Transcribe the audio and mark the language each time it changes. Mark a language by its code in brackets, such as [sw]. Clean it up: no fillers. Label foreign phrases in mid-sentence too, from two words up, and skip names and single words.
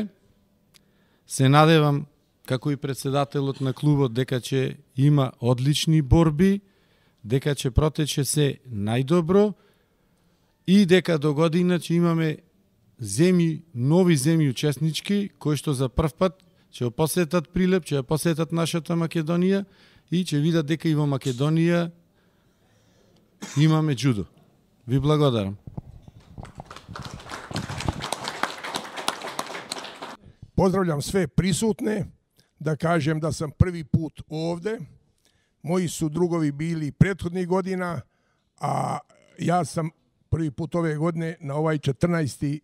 [mk] Се надевам, како и председателот на клубот, дека ќе има одлични борби, дека ќе протече се најдобро и дека до година ќе имаме нови земји учеснички, кои што за прв пат ќе посетат Прилеп, ќе посетат нашата Македонија и ќе видат дека и во Македонија имаме џудо. Ви благодарам. [sr] Pozdravljam sve prisutne, da kažem da sam prvi put ovde. Moji su drugovi bili prethodnih godina, a ja sam prvi put ove godine na ovaj 14.